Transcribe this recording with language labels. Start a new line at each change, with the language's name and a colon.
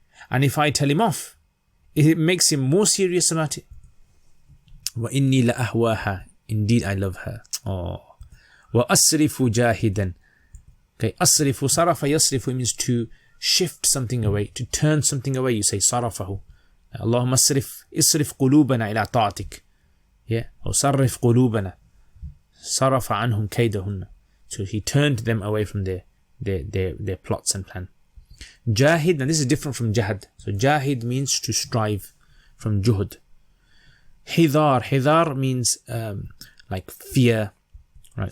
English: And if I tell him off, it makes him more serious about it.
Arabic: وَإِنِّي لَأَهْوَاهَا,
English: indeed I love her.
Arabic: Oh. وَأَصْرِفُ جَاهِدًا.
English: Okay, أَصْرِفُ, صَرَفَ يَصْرِفُ means to shift something away, to turn something away. You say صَرَفَهُ.
Arabic: اللهم اصرف قلوبنا إلى طاعتك. Yeah, or صرف قلوبنا. صرف عنهم كيدهن.
English: So he turned them away from their plots and plan. Jahid, and this is different from jahad. So jahid means to strive, from juhud. Hidar means like fear, right?